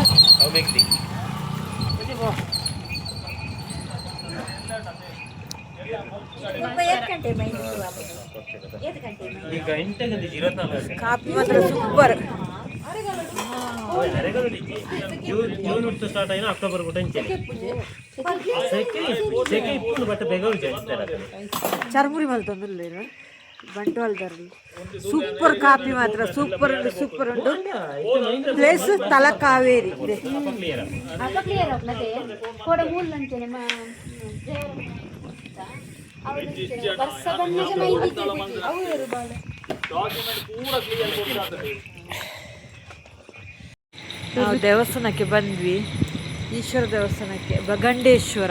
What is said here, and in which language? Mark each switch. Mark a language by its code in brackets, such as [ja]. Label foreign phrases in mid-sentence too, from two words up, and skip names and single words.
[kn] ಕಾಫಿ ಮಾತ್ರ ಸೂಪರ್. ಸ್ಟಾರ್ಟ್ ಆಯ್ತು ಅಕ್ಟೋಬರ್ [tcy] ಚರ್ಮುರಿ ಮಲ್ತೊಂದಿಲ್ಲ ಬಂಟ್ವಾಳದಾರಲ್ಲಿ ಸೂಪರ್ ಕಾಫಿ ಮಾತ್ರ ಸೂಪರ್ ಉಂಟು, ಸೂಪರ್ ಉಂಟು. [kn] ಪ್ಲೇಸ್ ತಲಕಾವೇರಿ ಇದೆ. ನಾವು ದೇವಸ್ಥಾನಕ್ಕೆ ಬಂದ್ವಿ, ಈಶ್ವರ ದೇವಸ್ಥಾನಕ್ಕೆ, ಬಗಂಡೇಶ್ವರ.